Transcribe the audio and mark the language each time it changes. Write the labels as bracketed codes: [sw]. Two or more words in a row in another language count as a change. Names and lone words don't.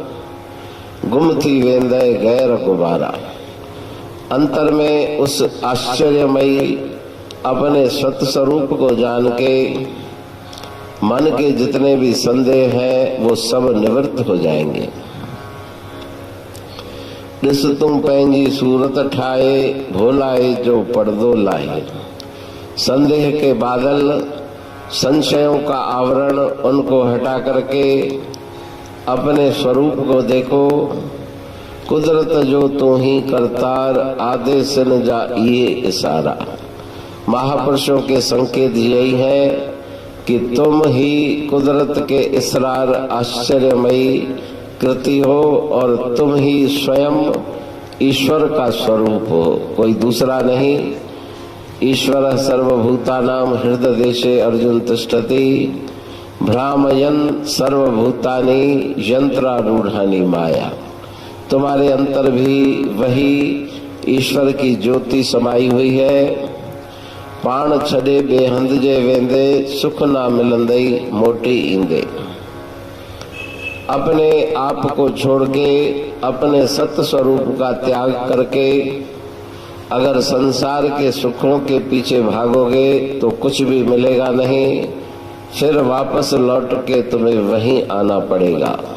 [sd] गुम थी वेंदे गैर गुबारा। [hi] अंतर में उस आश्चर्यमयी अपने स्वत स्वरूप को जान के मन के जितने भी संदेह हैं वो सब निवृत्त हो जाएंगे। [sd] ॾिस तुम पंहिंजी सूरत ठाहे, भोलाए जो पर्दो लाए। [hi] संदेह के बादल, संशयों का आवरण, उनको हटा करके अपने स्वरूप को देखो। [sd] कुदरत जो तू ही करतार, आदेश न जा ये इशारा। [hi] महापुरुषों के संकेत यही है कि तुम ही कुदरत के इसरार आश्चर्यमयी कृति हो और तुम ही स्वयं ईश्वर का स्वरूप हो, कोई दूसरा नहीं। [sa] ईश्वर सर्वभूतानां हृदय देशे अर्जुन तिष्ठति, भ्रामयन् सर्वभूतानि यंत्रारूढ़ानि माया। [hi] तुम्हारे अंतर भी वही ईश्वर की ज्योति समाई हुई है। [sd] पाण छड़े बेहंद जे वेंदे, सुख ना मिलंदई मोटी ईंदे। [hi] अपने आप को छोड़ के अपने सत्य स्वरूप का त्याग करके अगर संसार के सुखों के पीछे भागोगे तो कुछ भी मिलेगा नहीं, फिर वापस लौट के तुम्हें वहीं आना पड़ेगा।